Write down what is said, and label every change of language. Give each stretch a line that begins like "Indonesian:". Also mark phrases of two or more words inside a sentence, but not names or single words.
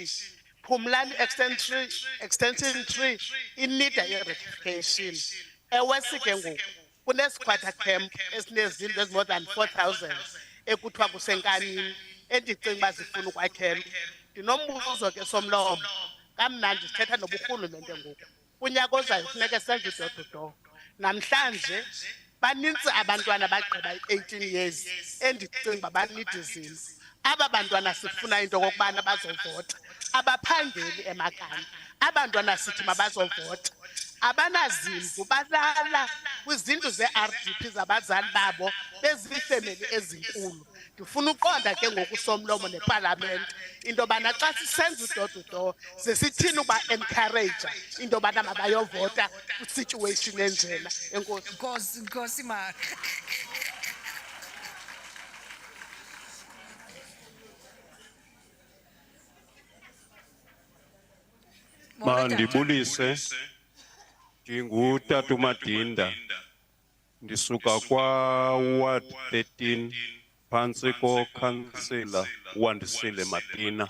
Xhosa: Phumlani extension 3 inida i-rectification. Ewesi ke ngoku kunesikhwatha camp esinezindlu
English: ezimore than
Xhosa: 4,000 ekuthiwa kusenkanini endicinga uba zifuna ukwakhelwa. Ndinombuzo ke somlomo kamnandi sithetha noburhulumente ngoku. Kunyaka ozayo funeke senze i-
English: door to door.
Xhosa: Namhlanje banintsi abantwana abagqiba 18 years endicinga uba banida izindlu. Aba bantwana sifuna into okokubana bazovota. Abaphangeli emakhaya. Abantwana sithi mabazovota. Abanazindlu balala kwizindlu ze-RDP zabazali babo beziifemeli ezinkulu. Ndifuna uqonda ke ngoku somlomo nepalamente into yobana xa sisenza i-
English: door to door
Xhosa: sesithini uba encourage into yobana mabayovota kwisituation enjena. Enkosi. Nkosi ma. Mandibulise ndingutata uMadinda ndisuka kwa-Ward 13 phantsi kokhansila uWandisile Matina.